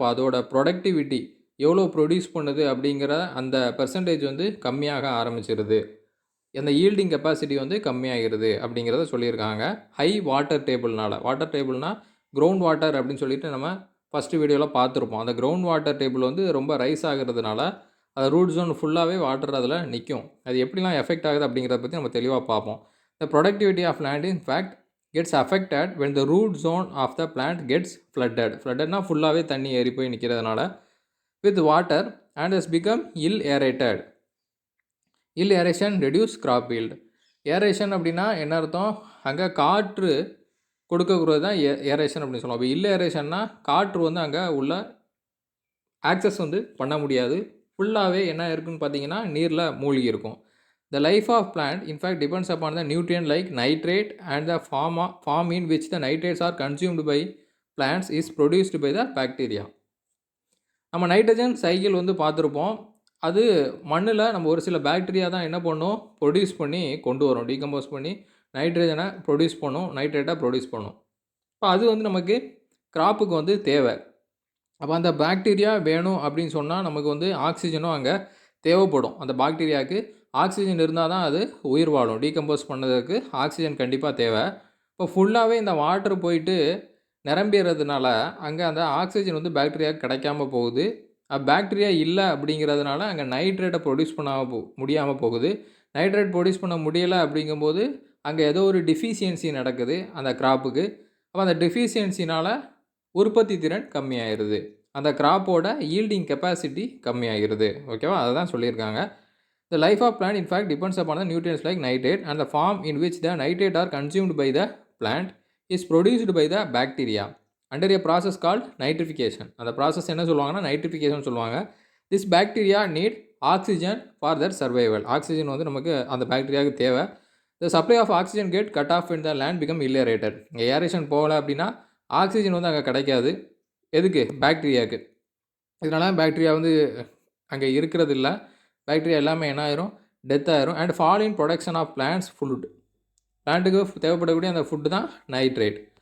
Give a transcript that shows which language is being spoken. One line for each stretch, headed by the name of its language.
Tamil: அப்போ அதோட ப்ரொடக்டிவிட்டி எவ்வளோ ப்ரொடியூஸ் பண்ணுது அப்படிங்கிற அந்த பெர்சன்டேஜ் வந்து கம்மியாக ஆரம்பிச்சிருது, அந்த ஈல்டிங் கெப்பாசிட்டி வந்து கம்மியாகிறது அப்படிங்கிறத சொல்லியிருக்காங்க. ஹை வாட்டர் டேபிள்னால் கிரவுண்ட் வாட்டர் அப்படின்னு சொல்லிட்டு நம்ம ஃபஸ்ட்டு வீடியோவில் பார்த்துருப்போம். அந்த கிரவுண்ட் வாட்டர் டேபிள் வந்து ரொம்ப ரைஸ் ஆகிறதுனால அது ரூட் ஜோன் ஃபுல்லாகவே வாட்டர் அதில் நிற்கும். அது எப்படிலாம் எஃபெக்ட் ஆகுது அப்படிங்கிறத பற்றி நம்ம தெளிவாக பார்ப்போம்.
English: the productivity of land in fact gets affected when the root zone of the plant gets floodedனா
Tamil: ஃபுல்லாகவே தண்ணி ஏறி போய் நிற்கிறதுனால
English: with water and has become ill aeration reduce crop yield.
Tamil: Aeration அப்படின்னா என்ன அர்த்தம், அங்கே காற்று கொடுக்கக்கூடாது தான் ஏரேஷன் அப்படின்னு சொல்லுவோம். அப்போ இல் ஏரேஷன்னா காற்று வந்து அங்கே உள்ள ஆக்சஸ் வந்து பண்ண முடியாது, ஃபுல்லாகவே என்ன இருக்குன்னு பார்த்தீங்கன்னா நீரில் மூழ்கி இருக்கும்.
English: The life of plant in fact depends upon the nutrient like nitrate and the form in which the nitrates are consumed by plants is produced by the bacteria.
Tamil: நம்ம நைட்ரஜன் சைக்கிள் வந்து பார்த்துருப்போம். அது மண்ணில் நம்ம ஒரு சில பாக்டீரியா தான் என்ன பண்ணும், ப்ரொடியூஸ் பண்ணி கொண்டு வரும், டீகம்போஸ் பண்ணி நைட்ரஜனை ப்ரொடியூஸ் பண்ணும், நைட்ரேட்டாக ப்ரொடியூஸ் பண்ணும். இப்போ அது வந்து நமக்கு கிராப்புக்கு வந்து தேவை. அப்போ அந்த பாக்டீரியா வேணும் அப்படின்னு சொன்னால் நமக்கு வந்து ஆக்சிஜனும் அங்கே தேவைப்படும். அந்த பாக்டீரியாவுக்கு ஆக்சிஜன் இருந்தால் தான் அது உயிர் வாழும். டீகம்போஸ் பண்ணதுக்கு ஆக்சிஜன் கண்டிப்பாக தேவை. இப்போ ஃபுல்லாகவே இந்த வாட்டர் போயிட்டு நிரம்பிடுறதுனால அங்கே அந்த ஆக்சிஜன் வந்து பாக்டீரியாவுக்கு கிடைக்காம போகுது. பாக்டீரியா இல்லை அப்படிங்கிறதுனால அங்கே நைட்ரேட்டை ப்ரொடியூஸ் பண்ண முடியாமல் போகுது. நைட்ரேட் ப்ரொடியூஸ் பண்ண முடியலை அப்படிங்கும்போது அங்கே ஏதோ ஒரு டிஃபிஷியன்சி நடக்குது அந்த கிராப்புக்கு. அப்போ அந்த டிஃபிஷியன்சினால் உற்பத்தி திறன் கம்மியாகிடுது, அந்த கிராப்போட ஈல்டிங் கெப்பாசிட்டி கம்மியாகிடுது. ஓகேவா? அதை தான் சொல்லியிருக்காங்க.
English: The life of plant in fact depends upon the nutrients like nitrate and the form in which the nitrate are consumed by the plant is produced by the bacteria under a process called nitrification.
Tamil: அந்த process என்ன சொல்லுவாங்கன்னா nitrification சொல்லுவாங்க.
English: This bacteria need oxygen for their survival.
Tamil: Oxygen வந்து நமக்கு அந்த பாக்டீரியாவுக்கு தேவை.
English: The supply of oxygen get cut off when the land become ill aerated.
Tamil: இங்கே aeration போகலை அப்படின்னா ஆக்சிஜன் வந்து அங்கே கிடைக்காது. எதுக்கு? பாக்டீரியாவுக்கு. இதனால் பாக்டீரியா வந்து அங்கே இருக்கிறது இல்லை, பாக்டீரியா எல்லாமே என்ன ஆயிரும், டெத் ஆயிரும்.
English: and fall in production of plants food,
Tamil: பிளான்ட்டுக்கு தேவைப்படக்கூடிய அந்த ஃபுட்டு தான் நைட்ரேட்.